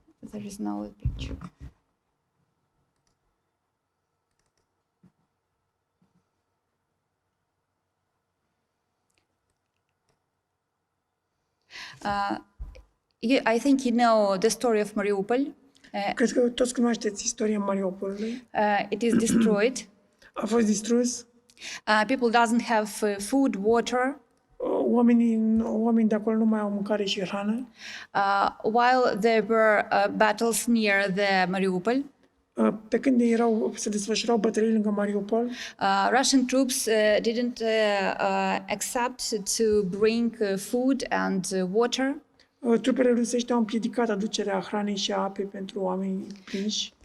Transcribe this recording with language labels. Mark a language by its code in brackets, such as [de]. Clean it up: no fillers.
[en] There is no picture. I think you know the story of Mariupol. [ro] cred că toți cunoașteți istoria Mariupolului. [en] It is destroyed. [ro] A fost distrus. [en] People doesn't have food, water. [ro] Oamenii de acolo nu mai au mâncare și hrană. [en] While there were battles near the Mariupol, [ro] Pe când se desfășurau bătălii lângă Mariupol, [en] Russian troops didn't accept to bring food and water. [ro] Trupele rusești au împiedicat aducerea hranei și a apei pentru oamenii prinși.